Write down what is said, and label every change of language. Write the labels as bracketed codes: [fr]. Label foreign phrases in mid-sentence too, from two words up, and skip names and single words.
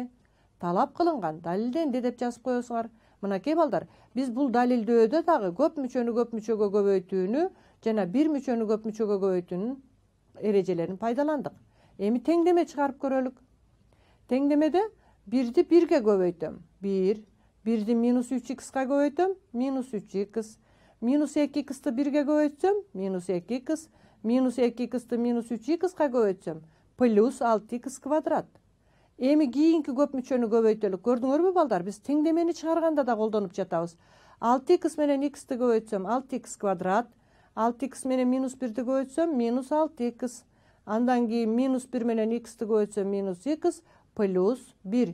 [ky] Талап кылынган, далилденди деп жазып коесуңар. Мынакей балдар, биз бул далилдөөдө дагы көп мүчөнү көп мүчөгө көбөйтүүнү жана бир мүчөнү көп мүчөгө көбөйтүүнүн эрежелерин пайдаландык. Эми теңдеме чыгарып көрөлүк. Теңдемеде 1-ди 1-ге көбөйтөм. 1, 1-ди минус 3x-га көбөйтөм, минус 3x. Минус 2x-ті 1-ге көбөйтсөм, минус 2x. Минус 2x-ті минус 3x-га көбөйтсөм, плюс 6x квадрат. Эми кийинки көп мүчөнү көбөйтөлүк. Көрдүңөрбү балдар? Биз теңдемени чыгарганда да колдонуп жатабыз. 6x менен x-ті көбөйтсөм, 6x квадрат. 6x менен минус 1-ди көбөйтсөм, минус 6x. Андан кийин минус 1 менен x-ті көбөйтсөм, минус x плюс 1.